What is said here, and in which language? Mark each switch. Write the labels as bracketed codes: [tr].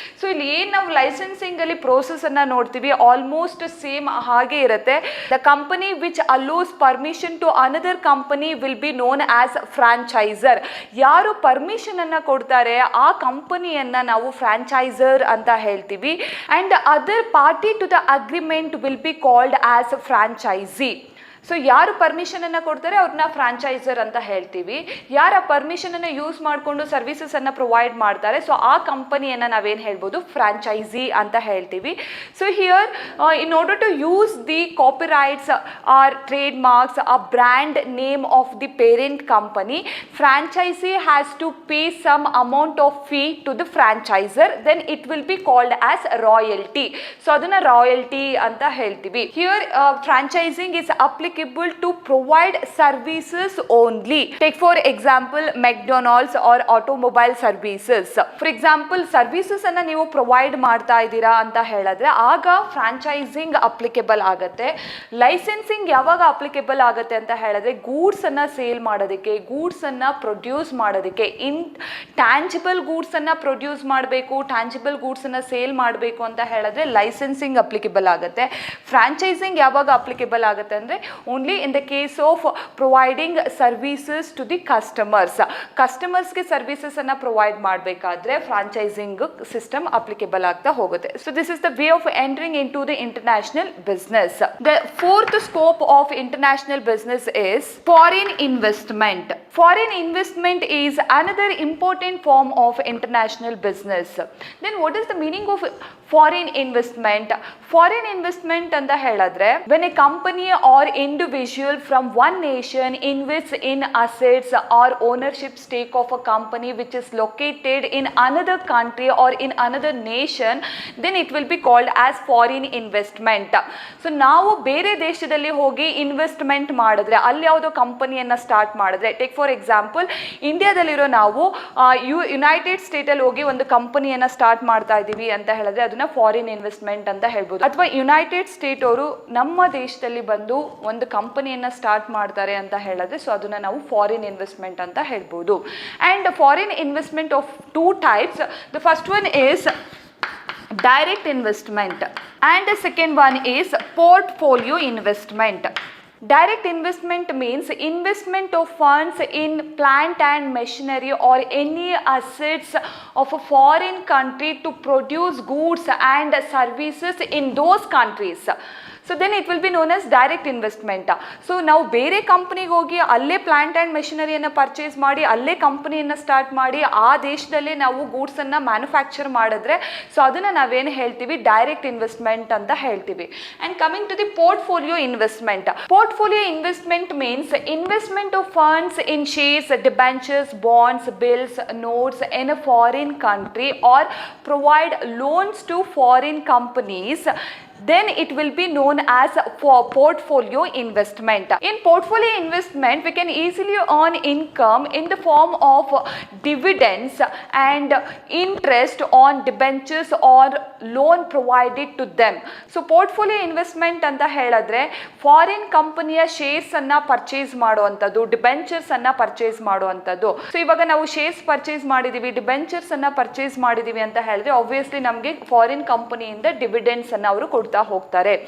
[kn] So ಇಲ್ಲಿ ಏನು ನಾವು ಲೈಸೆನ್ಸಿಂಗಲ್ಲಿ ಪ್ರೋಸೆಸನ್ನು ನೋಡ್ತೀವಿ, ಆಲ್ಮೋಸ್ಟ್ ಸೇಮ್ ಹಾಗೆ ಇರುತ್ತೆ. [en] The company which allows permission to another company will be known as franchisor. [kn] ಯಾರು ಪರ್ಮಿಷನನ್ನು ಕೊಡ್ತಾರೆ ಆ ಕಂಪನಿಯನ್ನು ನಾವು ಫ್ರಾಂಚೈಸರ್ ಅಂತ ಹೇಳ್ತೀವಿ. [en] And other party to the agreement will be called as a franchisee. [kn] So ಯಾರು ಪರ್ಮಿಷನನ್ನು ಕೊಡ್ತಾರೆ ಅವ್ರನ್ನ ಫ್ರಾಂಚೈಸರ್ ಅಂತ ಹೇಳ್ತೀವಿ. ಯಾರ ಪರ್ಮಿಷನನ್ನು ಯೂಸ್ ಮಾಡಿಕೊಂಡು ಸರ್ವಿಸಸನ್ನು ಪ್ರೊವೈಡ್ ಮಾಡ್ತಾರೆ, ಸೊ ಆ ಕಂಪನಿಯನ್ನು ನಾವೇನು ಹೇಳ್ಬೋದು, ಫ್ರಾಂಚೈಸಿ ಅಂತ ಹೇಳ್ತೀವಿ. [en] So here in order to use the copyrights or trade marks ಆ brand name of the parent company, franchisee has to pay some amount of fee to the franchisor, then it will be called as royalty. [kn] So ಅದನ್ನು royalty ಅಂತ ಹೇಳ್ತೀವಿ. [en] Here franchising is applicable to provide services only. Take for example McDonald's or automobile services. For example [kn] services ಅನ್ನ ನೀವು provide ಮಾಡ್ತಾ ಇದ್ದೀರಾ ಅಂತ ಹೇಳಿದ್ರೆ ಆಗ ಫ್ರಾಂಚೈಸಿಂಗ್ ಅಪ್ಲಿಕೇಬಲ್ ಆಗುತ್ತೆ. ಲೈಸೆನ್ಸಿಂಗ್ ಯಾವಾಗ ಅಪ್ಲಿಕೇಬಲ್ ಆಗುತ್ತೆ ಅಂತ ಹೇಳಿದ್ರೆ ಗೂಡ್ಸ್ ಅನ್ನ ಸೇಲ್ ಮಾಡೋದಕ್ಕೆ, ಗೂಡ್ಸ್ ಅನ್ನ ಪ್ರೊಡ್ಯೂಸ್ ಮಾಡೋದಕ್ಕೆ, ಟ್ಯಾಂಜಿಬಲ್ ಗೂಡ್ಸ್ ಅನ್ನ ಪ್ರೊಡ್ಯೂಸ್ ಮಾಡಬೇಕು, ಟ್ಯಾಂಜಿಬಲ್ ಗೂಡ್ಸ್ ಅನ್ನ ಸೇಲ್ ಮಾಡಬೇಕು ಅಂತ ಹೇಳಿದ್ರೆ ಲೈಸೆನ್ಸಿಂಗ್ ಅಪ್ಲಿಕೇಬಲ್ ಆಗುತ್ತೆ. ಫ್ರಾಂಚೈಸಿಂಗ್ ಯಾವಾಗ ಅಪ್ಲಿಕೇಬಲ್ ಆಗುತ್ತೆ ಅಂದರೆ [en] only in the case of providing services to the customers. [kn] ಕಸ್ಟಮರ್ಸ್ಗೆ services ಅನ್ನ ಪ್ರೊವೈಡ್ ಮಾಡಬೇಕಾದ್ರೆ ಫ್ರಾಂಚೈಸಿಂಗ್ ಸಿಸ್ಟಮ್ ಅಪ್ಲಿಕೇಬಲ್ ಆಗ್ತಾ ಹೋಗುತ್ತೆ. [en] So this is the way of entering into the international business. The fourth scope of international business is foreign investment. Foreign investment is another important form of international business. Then what is the meaning of foreign investment? Foreign investment [kn] ಅಂತ ಹೇಳಿದ್ರೆ [en] when a company or individual from one nation invests in assets or ownership stake of a company which is located in another country or in another nation, then it will be called as foreign investment. [kn] So ನಾವು ಬೇರೆ ದೇಶದಲ್ಲಿ ಹೋಗಿ investment ಮಾಡಿದ್ರೆ, ಅಲ್ಲಿ ಯಾವುದೋ ಕಂಪನಿಯನ್ನು start ಮಾಡಿದ್ರೆ, take for example ಇಂಡಿಯಾದಲ್ಲಿರೋ ನಾವು ಯುನೈಟೆಡ್ ಸ್ಟೇಟಲ್ಲಿ ಹೋಗಿ ಒಂದು ಕಂಪನಿಯನ್ನು ಸ್ಟಾರ್ಟ್ ಮಾಡ್ತಾ ಇದ್ದೀವಿ ಅಂತ ಹೇಳಿದ್ರೆ ಅದನ್ನ ಫಾರಿನ್ ಇನ್ವೆಸ್ಟ್ಮೆಂಟ್ ಅಂತ ಹೇಳ್ಬೋದು. ಅಥವಾ ಯುನೈಟೆಡ್ ಸ್ಟೇಟ್ ಅವರು ನಮ್ಮ ದೇಶದಲ್ಲಿ ಬಂದು ಒಂದು ಕಂಪನಿಯನ್ನು ಸ್ಟಾರ್ಟ್ ಮಾಡ್ತಾರೆ ಅಂತ ಹೇಳಿದ್ರೆ ಸೊ ಅದನ್ನು ನಾವು ಫಾರಿನ್ ಇನ್ವೆಸ್ಟ್ಮೆಂಟ್ ಅಂತ ಹೇಳ್ಬೋದು. [en] And foreign investment of two types. The first one is direct investment, and the second one is portfolio investment. Direct investment means investment of funds in plant and machinery or any assets of a foreign country to produce goods and services in those countries. So then it will be known as direct investment. [kn] So ನಾವು ಬೇರೆ ಕಂಪ್ನಿಗೆ ಹೋಗಿ ಅಲ್ಲೇ plant and ಮೆಷಿನರಿಯನ್ನು purchase ಮಾಡಿ ಅಲ್ಲೇ ಕಂಪ್ನಿಯನ್ನು start ಮಾಡಿ ಆ ದೇಶದಲ್ಲೇ ನಾವು ಗೂಡ್ಸನ್ನು ಮ್ಯಾನುಫ್ಯಾಕ್ಚರ್ ಮಾಡಿದ್ರೆ ಸೊ ಅದನ್ನು ನಾವೇನು ಹೇಳ್ತೀವಿ ಡೈರೆಕ್ಟ್ ಇನ್ವೆಸ್ಟ್ಮೆಂಟ್ ಅಂತ ಹೇಳ್ತೀವಿ. [en] And coming to the portfolio investment. Portfolio investment means investment of funds in shares, debentures, bonds, bills, notes in a foreign country or provide loans to foreign companies, then it will be known as for portfolio investment. In portfolio investment, we can easily earn income in the form of dividends and interest on debentures or loan provided to them. [kn] So portfolio investment ಅಂತ ಹೇಳಿದ್ರೆ foreign ಕಂಪನಿಯ shares ಅನ್ನ purchase ಮಾಡುವಂಥದ್ದು, debentures ಅನ್ನ purchase ಮಾಡುವಂಥದ್ದು. So ಇವಾಗ ನಾವು shares purchase ಮಾಡಿದೀವಿ, ಡಿಬೆಂಚರ್ಸ್ ಅನ್ನ ಪರ್ಚೇಸ್ ಮಾಡಿದೀವಿ ಅಂತ ಹೇಳಿದ್ರೆ ಆಬ್ವಿಯಸ್ಲಿ ನಮಗೆ ಫಾರಿನ್ ಕಂಪನಿಯಿಂದ ಡಿವಿಡೆಂಡ್ಸ್ ಅನ್ನ ಅವರು ಕೊಡ್ತಾರೆ ಹೋಗ್ತಾರೆ.